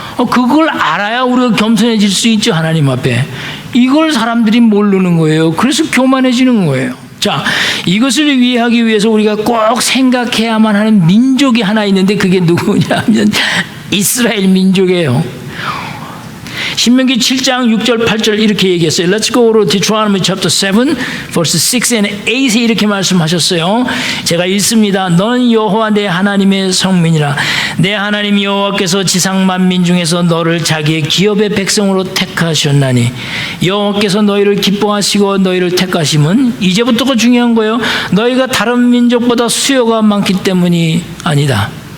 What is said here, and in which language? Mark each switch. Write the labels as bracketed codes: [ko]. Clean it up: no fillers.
[ko] 그걸 알아야 우리가 겸손해질 수 있죠. 하나님 앞에. 이걸 사람들이 모르는 거예요. 그래서 교만해지는 거예요. 자, 이것을 이해하기 위해서 우리가 꼭 생각해야만 하는 민족이 하나 있는데 그게 누구냐 하면 이스라엘 민족이에요. 신명기 7장 6절 8절 이렇게 얘기했어요. [en] Let's go to Deuteronomy chapter 7 verse 6 and 8에 [ko] 이렇게 말씀하셨어요. 제가 읽습니다. 너는 여호와 내 하나님의 성민이라. 내 하나님 여호와께서 지상 만민 중에서 너를 자기의 기업의 백성으로 택하셨나니 여호와께서 너희를 기뻐하시고 너희를 택하심은 이제부터가 중요한 거예요. 너희가 다른 민족보다 수요가 많기 때문이 아니다.